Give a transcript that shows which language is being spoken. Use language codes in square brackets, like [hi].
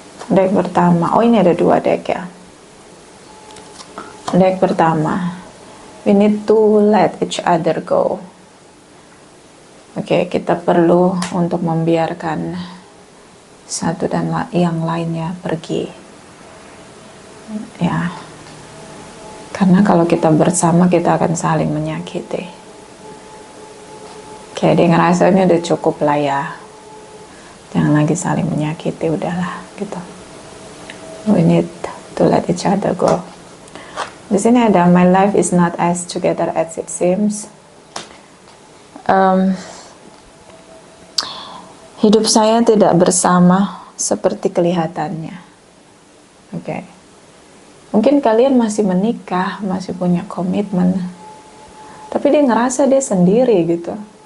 [id] Deck pertama, oh ini ada dua deck ya. Deck pertama, [en] we need to let each other go. [id] Oke, kita perlu untuk membiarkan satu dan yang lainnya pergi ya. Karena kalau kita bersama kita akan saling menyakiti. Kayak dia ngerasa ini udah cukup lah ya. Jangan lagi saling menyakiti, udahlah gitu. [en] We need to let each other go. [id] Di sini ada [en] my life is not as together as it seems. [id] Hidup saya tidak bersama seperti kelihatannya. Oke. Mungkin kalian masih menikah, masih punya komitmen, tapi dia ngerasa dia sendiri gitu.